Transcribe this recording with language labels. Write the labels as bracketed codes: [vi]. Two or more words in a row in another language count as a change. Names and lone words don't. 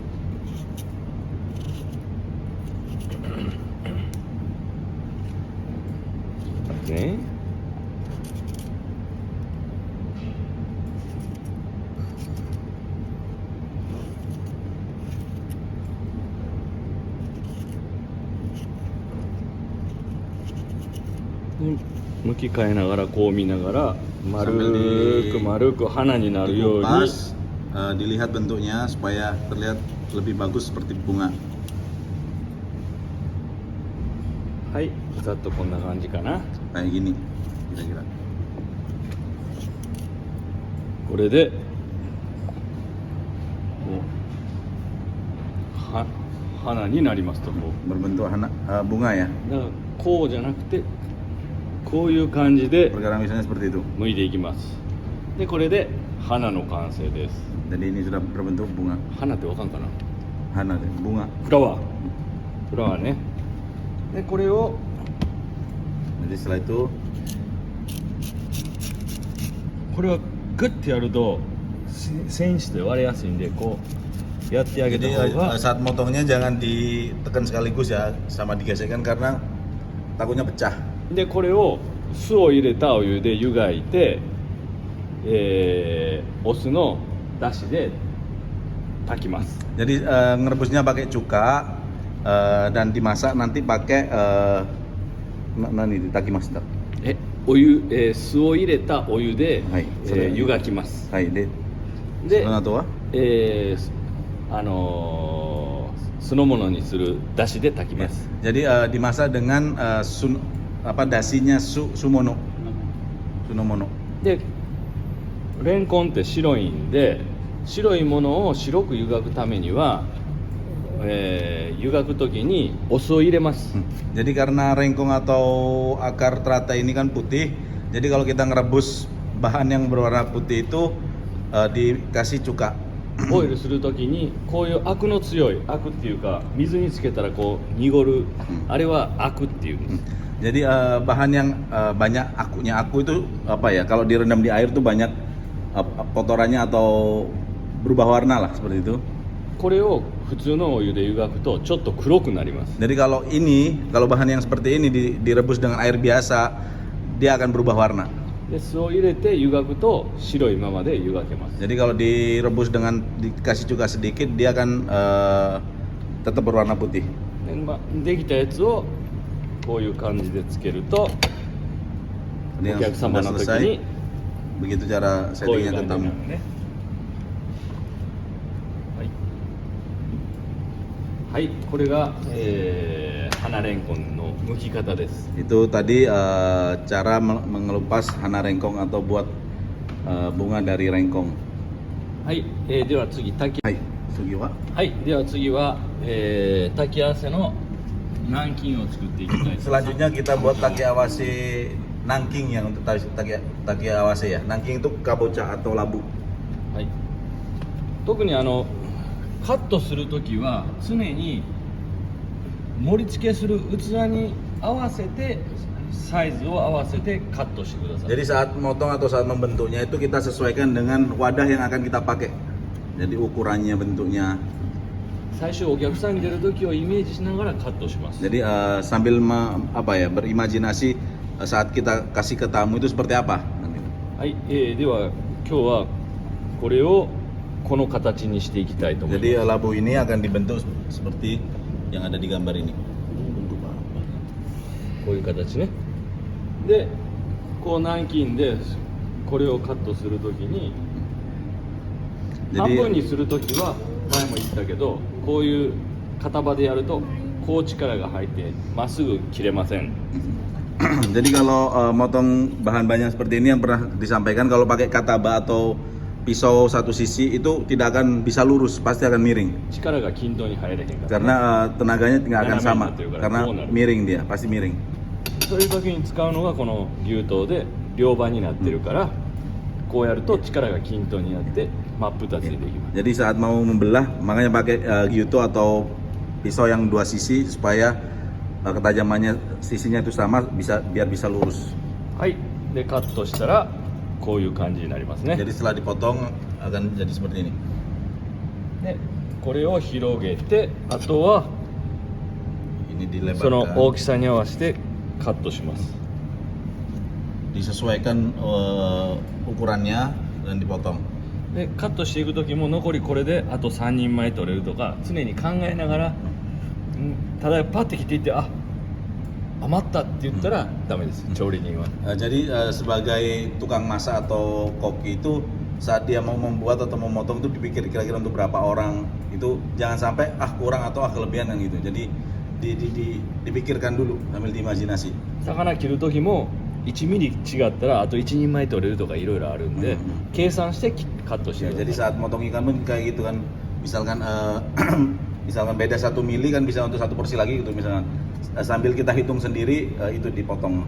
[id] Oke. [ja] Ini 向き変えながらこう見ながら丸く丸く花になるように [id] Dikupas, dilihat bentuknya supaya terlihat lebih bagus seperti bunga. [ja] はいざっとこんな感じかな。 [id] Kayak gini kira-kira. [ja] これでこうは花になりますとこう [id] Berbentuk bunga ya. [ja] だからこうじゃなくてこういう感じで [id] Perkara misalnya seperti itu. [ja] 剥いていきます。でこれで花の完成です。 [id] Jadi ini sudah berbentuk bunga. [ja] 花ってわかんかな。 [id] Hana deh, bunga. [en] flower flower [ja] ね。でこれを [id] Jadi setelah itu [ja] これはグッてやると繊維質で割れやすいんでこうやってあげた [id] jadi [ja] 方が [id] saat motongnya jangan ditekan sekaligus ya, sama digesekkan karena takutnya pecah. [ja] でこれを酢を入れたお湯で湯がいて、お酢の出汁で炊きます。 [id] Jadi ngerebusnya pakai cuka dan dimasak nanti pakai nani ditakimasu. [ja] お湯、酢を入れたお湯で、はいそれ湯がきます。はい、で. でその後は、酢の物にする出汁で炊きます。 [id] Jadi dimasak dengan dasinya sumono. Sunomono. [ja] でレンコンって白いんで白いものを白く湯がくためには、湯がく時にお酢を入れます。 [id] Jadi karena rengkong atau akar teratai ini kan putih, jadi kalau kita ngerebus bahan yang berwarna putih itu dikasih cuka. [ja] ボイルする時にこういうアクの強いアクっていうか水につけたらこう濁る、あれはアクっていうんです。 [id] Jadi bahan yang banyak akunya, aku itu apa ya? Kalau direndam di air tuh banyak kotorannya atau berubah warna lah seperti itu. [ja] これを普通のお湯で湯がくとちょっと黒くなります。 [id] Jadi kalau bahan yang seperti ini direbus dengan air biasa, dia akan berubah warna. [ja] で酢を入れて湯がくと白いままで湯がけます。 [id] Jadi kalau direbus dengan dikasih cuka sedikit, dia akan tetap berwarna putih. [ja] で、できたやつをこういう感じでつけると [id] Ini [ja] お [id] yang [ja] 客様 [id] sudah [ja] の時 [id] selesai, [ja] に [id] begitu cara [ja] こういう [id] settingnya [ja] 感 [id] ke [ja] じにな [id] tamu. [ja] るね。はい、はい、これが、花レンコンの剥き方です。 [id] Itu tadi cara mengelupas hana rengkong atau buat bunga dari rengkong. [ja] はい、では次炊きはい、次は? はい、では次は、炊き合わせの南京を作っていきたいと思います。 [id] Selanjutnya kita buat [ja] 炊き合わせ南京 [id] yang untuk takiawase ya. Nangking itu kabocha atau labu. [ja] はい、特にカットするときは常に盛り付けする器に合わせてサイズを合わせてカットしてください。 [id] Jadi saat motong atau saat membentuknya itu kita sesuaikan dengan wadah yang akan kita pakai. Jadi ukurannya, bentuknya. [ja] 最初お客さんに出るときをイメージしながらカットします。 [id] Jadi sambil berimajinasi saat kita kasih ke tamu itu seperti apa nanti. [ja] はい、では今日はこれをこの形にしていきたいと思います。 [id] Jadi labu ini akan dibentuk seperti yang ada di gambar ini. [ja] こういう形ね。で、こう南京でこれをカットするときに 半分 [id] Jadi [ja] にするときは前も言ったけど、こういう片刃でやるとこう力が入ってまっすぐ切れません。 [id] jadi kalau motong bahan-bahan yang seperti ini yang pernah disampaikan, kalau pakai kataba atau pisau satu sisi itu tidak akan bisa lurus, pasti akan miring. [ja] 力が均等に入れへんから。 [id] Karena tenaganya nggak akan sama, Nanamen itu, karena corner. miring dia, pasti miring. [ja] そういう時に使うのがこの牛刀で両刃になってるから、こうやると力が均等になって真っ二つにできます。 [id] Jadi saat mau membelah makanya pakai gyuto atau pisau yang dua sisi supaya ketajamannya sisinya itu sama biar bisa lurus. [ja] はい、でカットしたらこういう感じになりますね。 [id] Jadi setelah dipotong akan jadi seperti ini. [ja] でこれを広げて、あとは [id] Ini [ja] その [id] dilebarkan, [ja] 大きさに合わせてカットします。 [id] disesuaikan ukurannya dan dipotong. [ja] でカットしていく時も残りこれであと3人前取れるとか常に考えながら、ただパッて切っていって、あ、余ったって言ったらダメです、調理人は。 [id] Jadi sebagai tukang masak atau koki itu saat dia mau membuat atau memotong itu dipikir kira-kira untuk berapa orang, itu jangan sampai kurang atau kelebihan kan gitu. Jadi dipikirkan dulu sambil diimajinasi. [ja] 魚切る時も1ミリ違ったらあと1人前取れるとかいろいろあるんで、計算してカットしてく [id] Ya, [ja] ださい。 [id] jadi saat motong ikan pun kayak gitu kan, misalkan misalkan beda 1 mili kan bisa untuk 1 porsi lagi gitu misalkan. Sambil kita hitung sendiri itu dipotong.